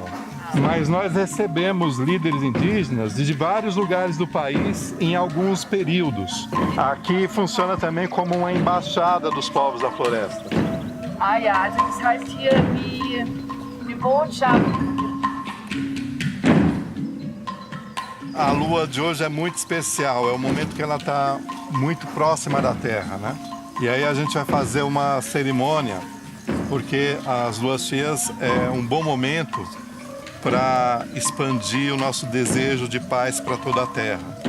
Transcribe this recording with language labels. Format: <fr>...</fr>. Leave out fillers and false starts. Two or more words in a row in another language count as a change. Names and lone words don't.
<pt>Mas nós recebemos líderes indígenas de vários lugares do país em alguns períodos. Aqui funciona também como uma embaixada dos povos da floresta.</pt> <de>Ah ja, also das heißt hier wie Botschaft.</de> <pt>A lua de hoje é muito especial, é o momento que ela está muito próxima da Terra, né? E aí a gente vai fazer uma cerimônia, porque as luas cheias é um bom momento para expandir o nosso desejo de paz para toda a Terra.</pt>